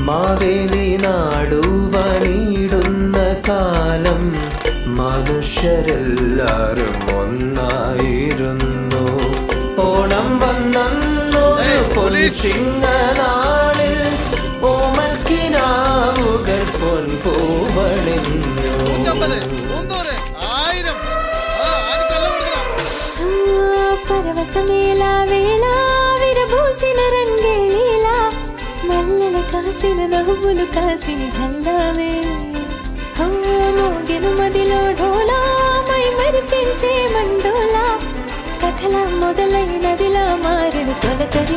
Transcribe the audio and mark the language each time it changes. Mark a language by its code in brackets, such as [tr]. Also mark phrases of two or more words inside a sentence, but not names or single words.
[ml] മാവേലി നാടുവ നീടുന്ന കാലം മനുഷ്യരെല്ലാരും ഒന്നായിരുന്നു. ഓണം വന്നു പൊൻചിങ്ങനാളിൽ ഓമൽക്കിനാവുകൾ പൊൻപൂവണിഞ്ഞു. [te] పరవశమేళ వేళ విరబూసిన రంగేళ మల్లెల కాసిన నవ్వులు కాసిన జల్లావే. మోగెను మదిలో ఢోలా మై మరిపించే మండోలా కథల మొదలైనదిలా మారిన తొలకరి